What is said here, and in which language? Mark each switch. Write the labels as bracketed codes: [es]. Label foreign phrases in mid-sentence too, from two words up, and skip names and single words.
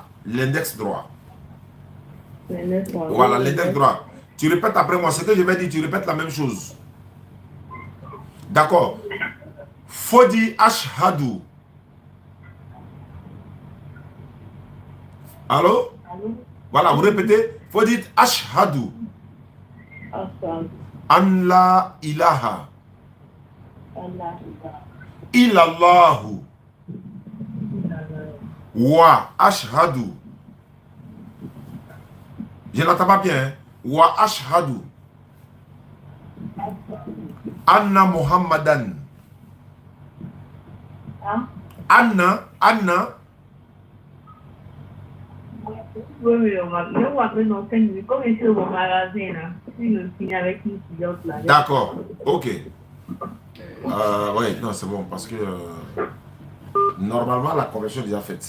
[fr] L'index droit. Voilà, l'index droit. Tu répètes après moi ce que je vais dire, tu répètes la même chose. D'accord. Faut dire ashhadu. Allô? Voilà, vous répétez. Faut dire ashhadu. [ar] An la ilaha. Illallahu. Wa ashhadu. [fr] Je n'entends pas bien. Hein? [ar] Wa ashhadu. Anna Muhammadan. Anna. [fr] Oui, on va appeler dans 5 minutes. Comme je suis au magasin, là, je me finis avec une cliente là. D'accord, ok. Oui, non, c'est bon, parce que normalement, la conversion est déjà faite.